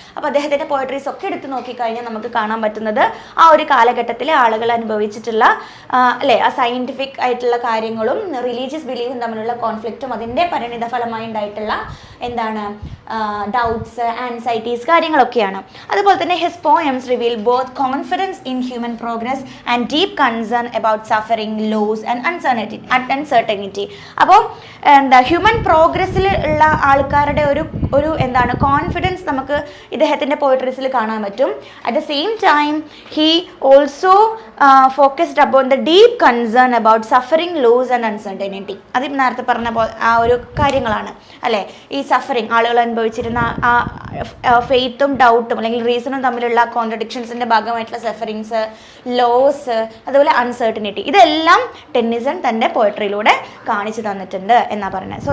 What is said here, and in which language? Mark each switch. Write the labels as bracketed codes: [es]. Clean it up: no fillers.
[ml] അപ്പോൾ അദ്ദേഹത്തിൻ്റെ പോയട്രീസ് ഒക്കെ എടുത്ത് നോക്കിക്കഴിഞ്ഞാൽ നമുക്ക് കാണാൻ പറ്റുന്നത് ആ ഒരു കാലഘട്ടത്തിലെ ആളുകൾ അനുഭവിച്ചിട്ടുള്ള അല്ലേ ആ സയൻറ്റിഫിക് ആയിട്ടുള്ള കാര്യങ്ങളും റിലീജിയസ് ബിലീഫും തമ്മിലുള്ള കോൺഫ്ലിക്റ്റും അതിൻ്റെ പരിണിത ഫലമായി ഉണ്ടായിട്ടുള്ള എന്താണ് ഡൗട്ട്സ്, ആൻസൈറ്റീസ് കാര്യങ്ങളൊക്കെയാണ്. അതുപോലെ തന്നെ [en] His poems reveal both confidence in human progress and deep concern about suffering, loss and uncertainty. [ml] അപ്പോൾ എന്താ ഹ്യൂമൻ പ്രോഗ്രസ്സിൽ ഉള്ള ആൾക്കാരുടെ ഒരു എന്താണ് കോൺഫിഡൻസ് നമുക്ക് ഇദ്ദേഹത്തിൻ്റെ പോയട്രീസിൽ കാണാൻ പറ്റും. [en] At the same time he also focused about the deep concern about suffering, loss and uncertainty. [ml] അത് നേരത്തെ പറഞ്ഞ ആ ഒരു കാര്യങ്ങളാണ് അല്ലേ, ഈ സഫറിങ് ആളുകൾ അനുഭവിച്ചിരുന്ന ആ ഫെയ്ത്തും ഡൗട്ടും അല്ലെങ്കിൽ റീസണും തമ്മിലുള്ള കോൺട്രഡിക്ഷൻസിൻ്റെ ഭാഗമായിട്ടുള്ള സഫറിങ്സ്, ലോസ്, അതുപോലെ അൺസർട്ടനിറ്റി, ഇതെല്ലാം ടെന്നിസൺ തൻ്റെ പോയട്രിയിലൂടെ കാണിച്ചു തന്നിട്ടുണ്ട് എന്നാണ് പറയുന്നത്.